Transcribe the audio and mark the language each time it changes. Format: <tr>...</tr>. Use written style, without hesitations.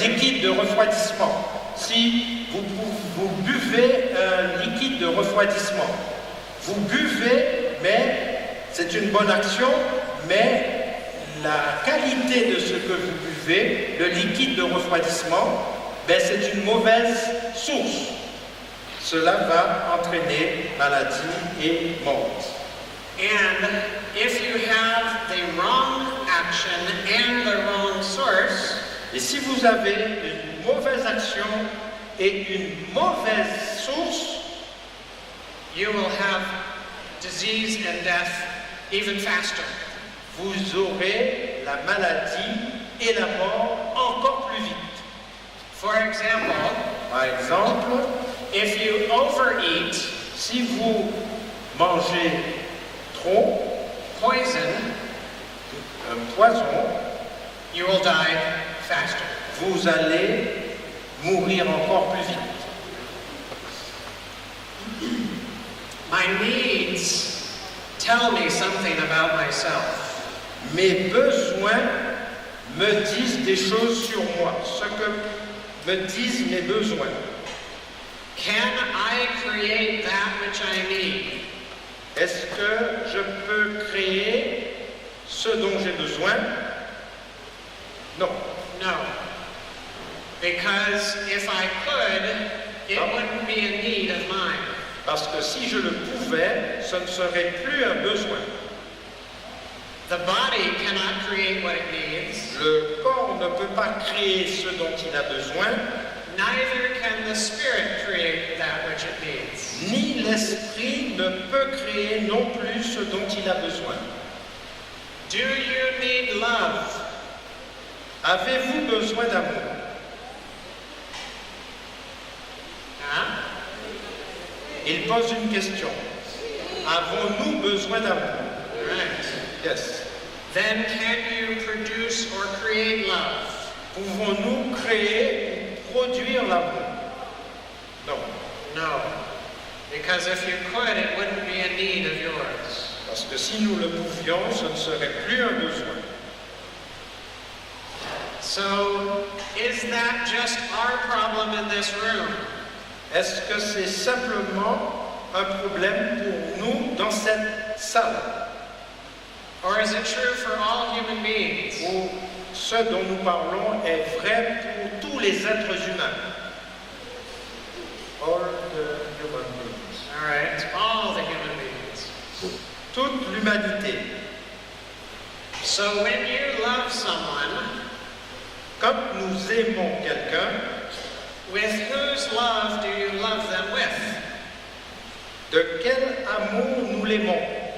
<fr>Un liquide de refroidissement. Si vous buvez un liquide de refroidissement, vous buvez, mais c'est une bonne action, mais la qualité de ce que vous buvez, le liquide de refroidissement, ben c'est une mauvaise source. Cela va entraîner maladie et mort.</fr> <en>And if you have the wrong action and the wrong source,</en> <fr>Et si vous avez une mauvaise action et une mauvaise source,</fr> <en>you will have disease and death even faster.</en> <fr>vous aurez la maladie et la mort encore plus vite.</fr> <en>For example,</en> <fr>Par exemple,</fr> <en>if you overeat</en> <fr>si vous mangez trop</fr> <en>poison,</en> <fr>un poison,</fr> <en>you will die faster.</en> <fr>vous allez mourir encore plus vite.</fr> <en>My needs tell me something about myself.</en> <fr>Mes besoins me disent des choses sur moi, ce que me disent mes besoins.</fr> <en>Can I create that which I need?</en> <fr>Est-ce que je peux créer ce dont j'ai besoin? Non.</fr> <en>No. Because if I could, it No. wouldn't be a need of mine.</en> <fr>Parce que si je le pouvais, ce ne serait plus un besoin.</fr> <en>The body cannot create what it needs.</en> <fr>Le corps ne peut pas créer ce dont il a besoin,</fr> <en>Neither can the spirit create that which it needs.</en> <fr>ni l'esprit ne peut créer non plus ce dont il a besoin.</fr> <en>Do you need love?</en> <fr>Avez-vous besoin d'amour? Huh? Il pose une question. Avons-nous besoin d'amour?</fr> <en>All right. Yes. Then can you produce or create love?</en> <fr>Pouvons-nous créer ou produire l'amour? Non.</fr> <en>No. Because if you could, it wouldn't be a need of yours.</en> <fr>Parce que si nous le pouvions, ce ne serait plus un besoin.</fr> <en>So, is that just our problem in this room?</en> <fr>Est-ce que c'est simplement un problème pour nous dans cette salle?</fr> <en>Or is it true for all human beings?</en> <fr>Ou ce dont nous parlons est vrai pour tous les êtres humains?</fr> <en>All the human beings. All right, all the human beings.</en> <fr>Toute l'humanité.</fr> <en>So when you love someone,</en> <fr>Quand nous aimons quelqu'un,</fr> <en>with whose love do you love them with?</en> <fr>de quel amour nous l'aimons?</fr>